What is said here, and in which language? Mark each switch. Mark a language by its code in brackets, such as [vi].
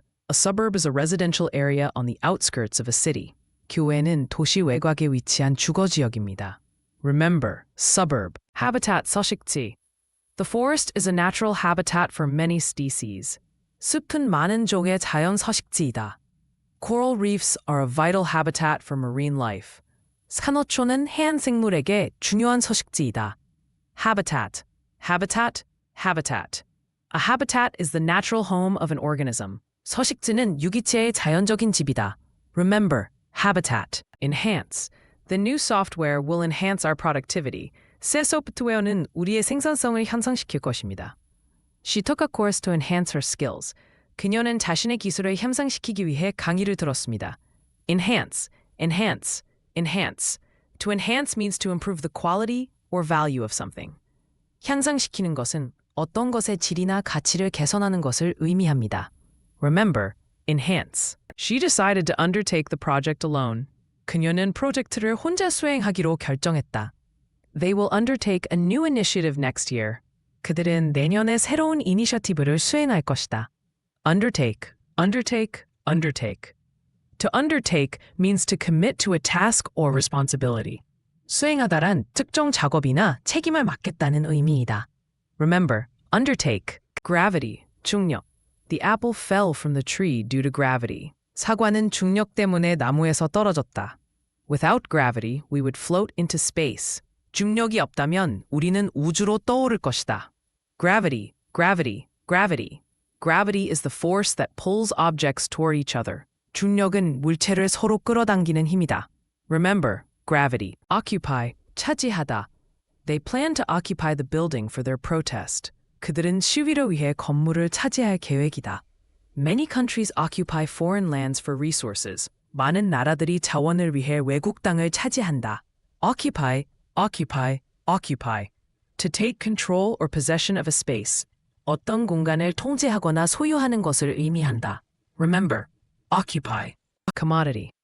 [en] A suburb is a residential area on the outskirts of a city. [ko] 교외는 도시 외곽에 위치한 주거지역입니다. [en] Remember, suburb. Habitat, 서식지. The forest is a natural habitat for many species. [ko] 숲은 많은 종의 자연 서식지이다. [en] Coral reefs are a vital habitat for marine life. [ko] 산호초는 해안 생물에게 중요한 서식지이다. [en] Habitat. A habitat is the natural home of an organism. [ko] 서식지는 유기체의 자연적인 집이다. [en] Remember, habitat. Enhance. The new software will enhance our productivity. [ko] 새 소프트웨어는 우리의 생산성을 향상시킬 것입니다. [en] She took a course to enhance her skills. [ko] 그녀는 자신의 기술을 향상시키기 위해 강의를 들었습니다. [en] Enhance. To enhance means to improve the quality or value of something. [ko] 향상시키는 것은 어떤 것의 질이나 가치를 개선하는 것을 의미합니다. [en] Remember, enhance. She decided to undertake the project alone. [ko] 그녀는 프로젝트를 혼자 수행하기로 결정했다. [en] They will undertake a new initiative next year. [ko] 그들은 내년에 새로운 이니셔티브를 수행할 것이다. [en] Undertake. To undertake means to commit to a task or responsibility. [ko] 수행하다란 특정 작업이나 책임을 맡겠다는 의미이다. [en] Remember, undertake. Gravity, 중력. The apple fell from the tree due to gravity. [ko] 사과는 중력 때문에 나무에서 떨어졌다. [en] Without gravity, we would float into space. [ko] 중력이 없다면 우리는 우주로 떠오를 것이다. [en] Gravity. Gravity is the force that pulls objects toward each other. [ko] 중력은 물체를 서로 끌어당기는 힘이다. [en] Remember, gravity. Occupy, [ko] 차지하다. [en] They plan to occupy the building for their protest. [ko] 그들은 시위를 위해 건물을 차지할 계획이다. [en] Many countries occupy foreign lands for resources. [ko] 많은 나라들이 자원을 위해 외국 땅을 차지한다. [en] Occupy, occupy, occupy. To take control or possession of a space. [ko] 어떤 공간을 통제하거나 소유하는 것을 의미한다. [en] Remember, occupy. Commodity.